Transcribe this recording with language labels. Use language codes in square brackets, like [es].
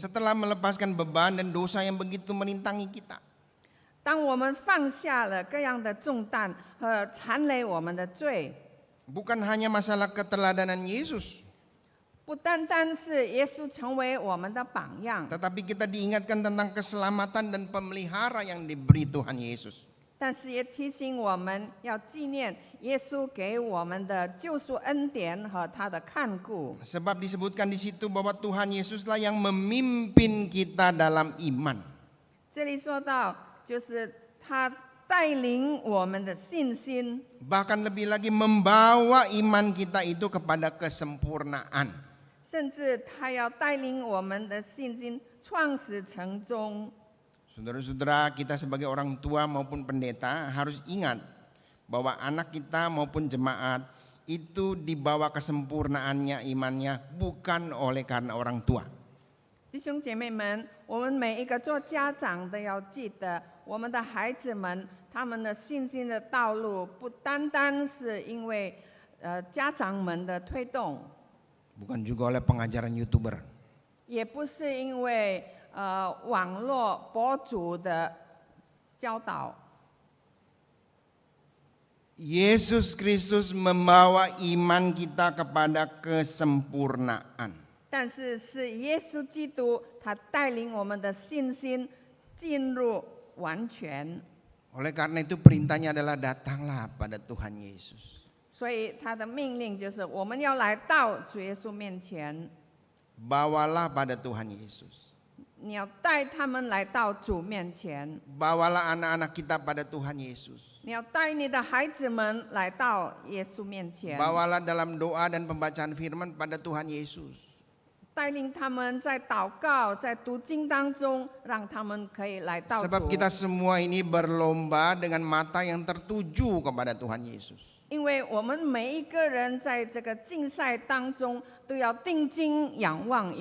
[id] Setelah melepaskan beban dan dosa yang begitu merintangi kita, [zh] 当我们放下了各样的重担和缠累我们的罪， [id] bukan hanya masalah keteladanan Yesus, [zh] 不单单是耶稣成为我们的榜样， [id] tetapi kita diingatkan tentang keselamatan dan pemelihara yang diberi Tuhan Yesus. [zh] 但是也提醒我们要纪念耶稣给我们的救赎恩典和他的看顾。 [id] Sebab disebutkan di situ bahwa Tuhan Yesuslah yang memimpin kita dalam iman. [zh] 这里说到，就是他带领我们的信心， [id] Bahkan lebih lagi membawa iman kita itu kepada kesempurnaan. [zh] 甚至他要带领我们的信心创始成终。 [id] Saudara-saudara, kita sebagai orang tua maupun pendeta harus ingat bahwa anak kita maupun jemaat itu dibawa kesempurnaannya imannya bukan oleh karena orang tua. [zh] 弟兄姐妹们，我们每一个做家长的要记得，我们的孩子们他们的信心的道路，不单单是因为家长们的推动， [id] Bukan juga oleh pengajaran YouTuber. [zh] 也不是因为网络博主的教导。 [id] Yesus Kristus membawa iman kita kepada kesempurnaan. [zh] 但是是耶稣基督，他带领我们的信心进入完全， [id] Oleh karena itu perintahnya adalah datanglah pada Tuhan Yesus. [zh] 所以他的命令就是我们要来到主耶稣面前， [id] Bawalah pada Tuhan Yesus. [zh] 你要带他们来到主面前， [id] Bawalah anak-anak kita pada Tuhan Yesus. [zh] 你要带你的孩子们来到耶稣面前， [id] Bawalah dalam doa dan pembacaan firman pada Tuhan Yesus. [zh] 带领他们在祷告、在读经当中，让他们可以来到 [id] Sebab [zh] 主。 [id] kita semua ini berlomba dengan mata yang tertuju kepada Tuhan Yesus. [zh] 因为我们每一个人在这个竞赛当中，都要定睛仰望耶